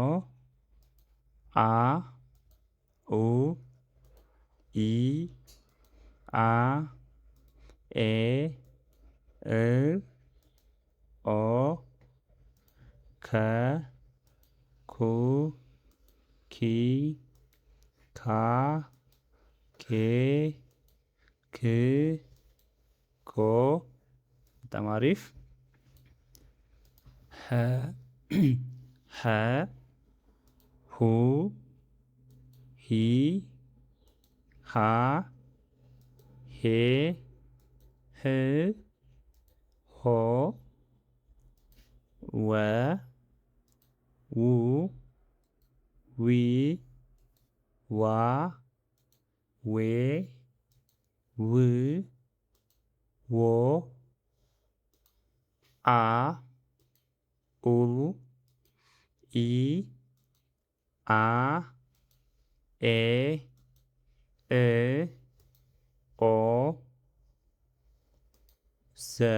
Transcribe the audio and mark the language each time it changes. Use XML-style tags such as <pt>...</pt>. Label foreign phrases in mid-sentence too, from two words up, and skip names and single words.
<am>አ ኡ ኢ አ ኤ እ ኦ ከ ኩ ኪ ካ ኬ ክ ኮ በጣም አሪፍ። ሀ ሀ ሁ ሂ ሃ ሄ ህ ሆ ወ ው ዊ ዋ ዌ ው ዎ አ ኡ ኢ አ ኤ እ ኦ ዘ</am>